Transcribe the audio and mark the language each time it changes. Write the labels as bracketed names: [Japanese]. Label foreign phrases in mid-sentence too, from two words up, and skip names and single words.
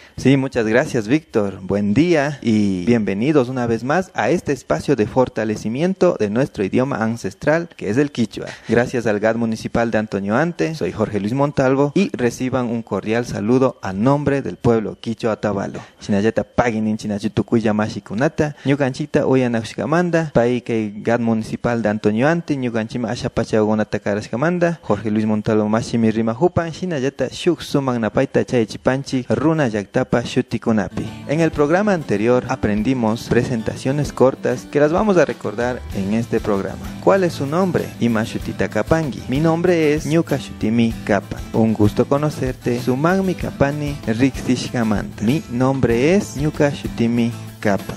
[Spanish] Sí, muchas gracias, Víctor. Buen día y bienvenidos una vez más a este espacio de fortalecimiento de nuestro idioma ancestral, que es el quichua. Gracias al GAD municipal de Antonio Ante, soy Jorge Luis Montalvo y reciban un cordial saludo a nombre del pueblo quichua Otavalo. Chinayeta paginin chinachutukuya mashikunata, ñukanchita uyanakushkamanda, paike GAD municipal de Antonio Ante, ñukanchima ashapachagonata karashkamanda, Jorge Luis Montalvo mashimi rima hupan, chinayeta shuk suman napaita chaychipanchi, runa yaktapa shutikunapi. En el programa anterior aprendimos presentaciones cortas que las vamos a recordar en este programa. ¿Cuál es su nombre? [Quechua] Ima Shutita Kapangi. [Spanish] Mi nombre es [Quechua] Ñuka Shutimi Kapan. [Spanish] Un gusto conocerte. [Quechua] Sumangmi Kapani Rixtishkamanta. [Spanish] Mi nombre es [Quechua] Ñuka Shutimi Kapan.